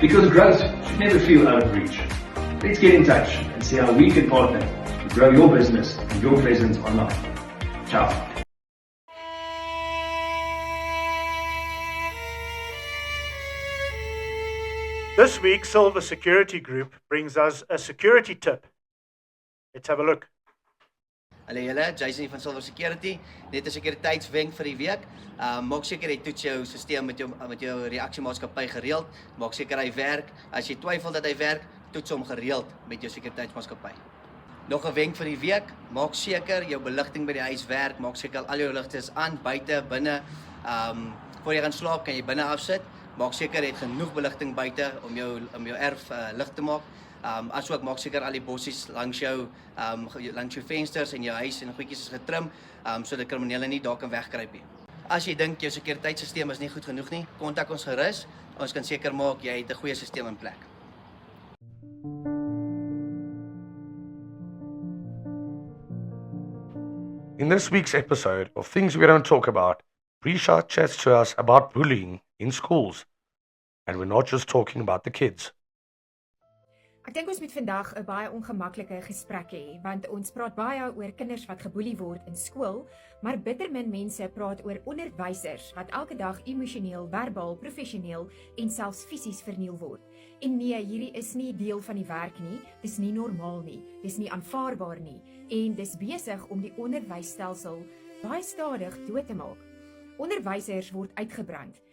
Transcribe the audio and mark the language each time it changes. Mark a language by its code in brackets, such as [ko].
[en] Because growth should never feel out of reach. Let's get in touch and see how we can partner to grow your business and your presence online. Ciao. This week, Silver Security Group brings us a security tip. Let's have a look. [af] Hallo julle, Jason hier van Silver Security. Net 'n sekuriteitswenk vir die week. Maak seker jy toets jou stelsel met jou reaksiemaatskappy gereeld. Maak seker hy werk. As jy twyfel dat hy werk, toets hom gereeld met jou sekuriteitsmaatskappy. Nog 'n wenk vir die week, maak seker jou beligting by die huis werk. Maak seker al jou ligte is aan, buite, binne. Voor jy gaan slaap, kan jy binne afsit. Maak seker jy het genoeg beligting buite om jou erf lig te maak. Asook maak seker al die bossies langs jou vensters en jou huis en goedjies is getrim, sodat kriminele nie daar kan wegkruip nie. As jy dink jou sekuriteitstelsel is nie goed genoeg nie, kontak ons gerus. Ons kan seker maak jy het 'n goeie stelsel in plek. [en] In this week's episode of Things We Don't Talk About, Prisha chats to us about bullying in schools. And we're not just talking about the kids. [af] Ek dink ons moet vandag 'n baie ongemaklike gesprek hê, want ons praat baie oor kinders wat geboelie word in skool, maar bitter min mense praat oor onderwysers wat elke dag emosioneel, verbaal, professioneel en selfs fisies verniel word. En nee, hierdie is nie deel van die werk nie, dis nie normaal nie, dis nie aanvaarbaar nie en dis besig om die onderwysstelsel baie stadig dood te maak. Onderwysers word uitgebrand.